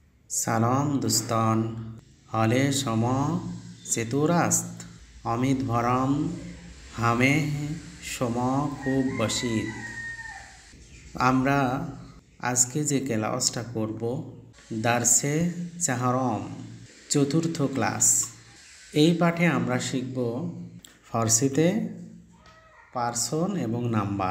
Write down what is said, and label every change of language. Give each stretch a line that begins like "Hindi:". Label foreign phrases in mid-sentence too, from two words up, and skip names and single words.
Persian: سلام دوستان، حال شما چطور است؟ امیدوارم همه شما খুব باشید।
Bangla: আমরা আজকে যে ক্লাসটা করব
Persian: درس چهارم
Bangla: চতুর্থ ক্লাস। এই পাঠে আমরা শিখব ফার্সিতে পার্সন এবং নাম্বার।